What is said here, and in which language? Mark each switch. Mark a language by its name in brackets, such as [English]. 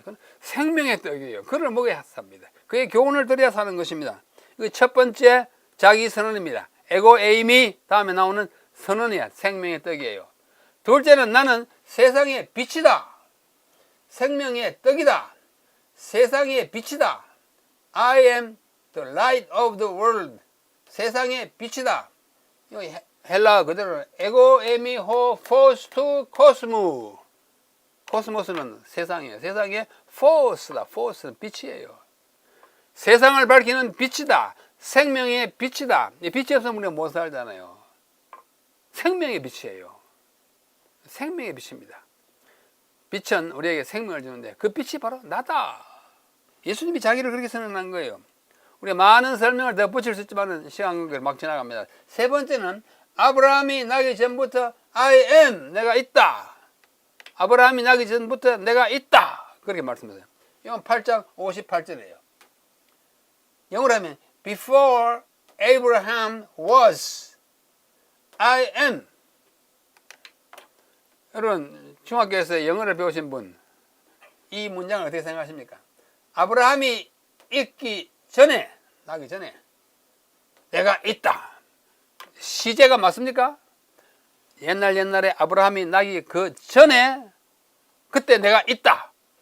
[Korean] 그건 생명의 떡이에요. 그걸 먹어야 삽니다. 그의 교훈을 들여야 사는 것입니다. 첫 번째 자기 선언입니다. 에고 에이미 다음에 나오는 선언이야. 생명의 떡이에요. 둘째는 나는 세상의 빛이다. 생명의 떡이다. 세상의 빛이다. [English] I am the light of the world. [Korean] 세상의 빛이다. 헬라 그대로 에고 에미 호 포스투 코스무. 코스모스는 세상이에요. 세상의 포스다. 포스는 빛이에요. 세상을 밝히는 빛이다. 생명의 빛이다. 빛이 없으면 우리가 못 살잖아요. 생명의 빛이에요. 생명의 빛입니다. 빛은 우리에게 생명을 주는데 그 빛이 바로 나다. 예수님이 자기를 그렇게 선언한 거예요. 우리가 많은 설명을 더 붙일 수 있지만 시간을 막 지나갑니다. 세 번째는 아브라함이 나기 전부터 I am, 내가 있다. 아브라함이 나기 전부터 내가 있다. 그렇게 말씀하세요. 이건 8장 58절이에요. 영어로 하면 [English] Before Abraham was, I am. [Korean] 여러분 중학교에서 영어를 배우신 분, 이 문장을 어떻게 생각하십니까? 아브라함이 있기 전에, 나기 전에 내가 있다. 시제가 맞습니까? 옛날에 아브라함이 나기 그 전에 그때 내가 있다.